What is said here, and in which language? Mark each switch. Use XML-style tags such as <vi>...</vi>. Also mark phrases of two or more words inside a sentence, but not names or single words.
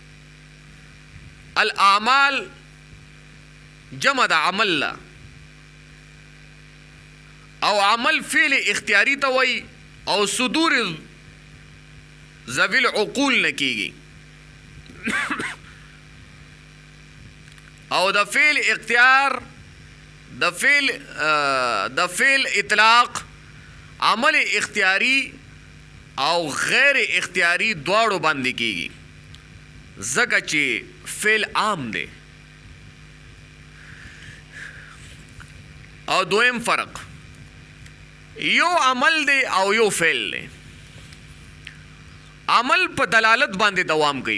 <ps>الاعمال جمع د عمل لا، او عمل فعل اختیاري ته وایي او صدور</ps> <ar>ذوی العقول</ar> <ps>نه کېږي. او د فعل اختیار، د فعل اطلاق، عمل اختیاری او غیر اختیاری دواړو باندې کېږي، ځکه چې فعل عام دی. او دویم فرق، یو عمل دی او یو فعل دی. عمل په دلالت باندې دوام کوي.</ps>